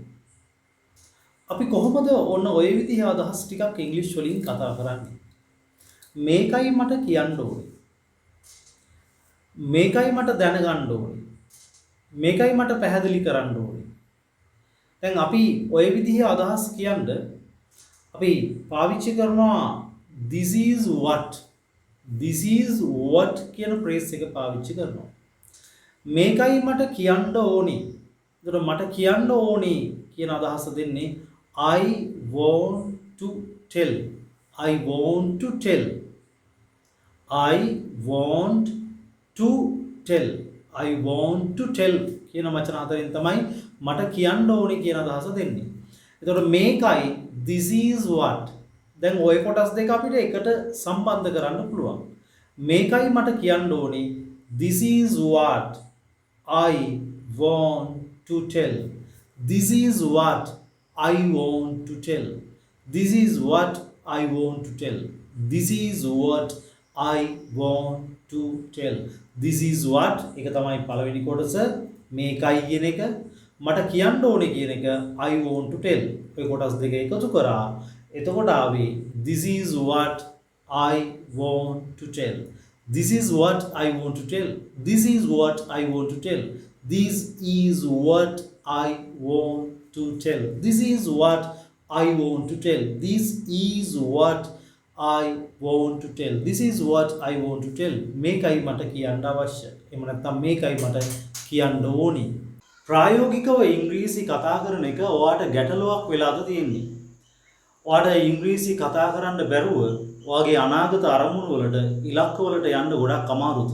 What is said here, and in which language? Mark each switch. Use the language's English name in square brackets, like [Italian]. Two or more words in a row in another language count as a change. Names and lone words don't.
[Sinhala] අපි කොහොමද ඔන්න ඔය විදිහේ අදහස් ටිකක් ඉංග්‍රීසි වලින් කතා කරන්නේ? මේකයි මට කියන්න ඕනේ. මේකයි මට දැනගන්න ඕනේ. මේකයි මට පැහැදිලි කරන්න ඕනේ. දැන් අපි ඔය විදිහේ අදහස් කියන්න අපි පාවිච්චි කරනවා [English] this is what [Sinhala] කියන phrase එක පාවිච්චි කරනවා. මේකයි මට කියන්න ඕනේ. ඒතර මට කියන්න ඕනේ කියන අදහස දෙන්නේ [English] I want to tell. I want to tell. I want to tell. I want to tell [Sinhala] කියන වචන හතරෙන් තමයි මට කියන්න ඕනේ කියන අදහස දෙන්නේ. එතකොට මේකයි [English] this is what. [Sinhala] දැන් ওই කොටස් දෙක අපිට එකට සම්බන්ධ කරන්න පුළුවන්. මේකයි මට කියන්න ඕනේ [English] this is what I want to tell. This is what I want to tell. This is what I want to tell. This is what I want to tell. This is what [Sinhala] එක තමයි පළවෙනි කොටස මේකයි කියන එක මට කියන්න ඕනේ කියන එක [English] I want to tell. [Sinhala] ඔය කොටස් දෙක එකතු කරා එතකොට ආවේ [English] this is what I want to tell. This is what I want to tell. This is what I want to tell. This is what I want to tell. This is what I want to tell. This is what I want to tell. This is what I want to tell. [Sinhala] මේකයි මට කියන්න අවශ්‍ය. එහෙම නැත්නම් මේකයි මට කියන්න ඕනි. ප්‍රායෝගිකව ඉංග්‍රීසි කතා කරන එක ඔයාට ගැටලුවක් වෙලාද තියෙන්නේ. ඔයාට ඉංග්‍රීසි කතා කරන්න බැරුව ඔයාගේ අනාගත අරමුණු වලට ඉලක්ක වලට යන්න ගොඩක් අමාරුද?